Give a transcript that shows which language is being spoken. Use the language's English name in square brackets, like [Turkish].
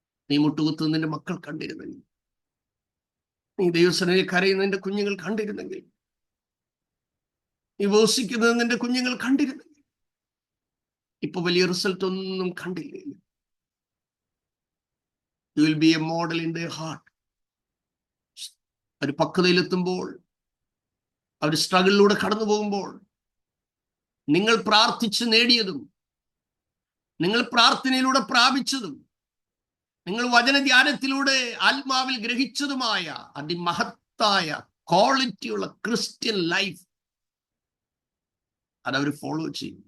[Malayalam] നീ മുട്ടുകുത്തുന്നതിന്റെ മക്കൾ കണ്ടിരുന്നെങ്കിൽ, നീ ദൈവസനയിൽ കരയുന്നതിന്റെ കുഞ്ഞുങ്ങൾ കണ്ടിരുന്നെങ്കിൽ, നീ ഉപവസിക്കുന്നത് നിന്റെ കുഞ്ഞുങ്ങൾ കണ്ടിരുന്നെങ്കിൽ, ഇപ്പൊ വലിയ റിസൾട്ട് ഒന്നും കണ്ടില്ലേ. [English] You will be a model in their heart. [Malayalam] ഒരു പക്വതയിലെത്തുമ്പോൾ, അവർ സ്ട്രഗിളിലൂടെ കടന്നു പോകുമ്പോൾ, നിങ്ങൾ പ്രാർത്ഥിച്ച് നേടിയതും നിങ്ങൾ പ്രാർത്ഥനയിലൂടെ പ്രാപിച്ചതും നിങ്ങൾ വചനധ്യാനത്തിലൂടെ ആത്മാവിൽ ഗ്രഹിച്ചതുമായ അതിമഹത്തായ ക്വാളിറ്റിയുള്ള ക്രിസ്ത്യൻ ലൈഫ് അതവർ ഫോളോ ചെയ്യും.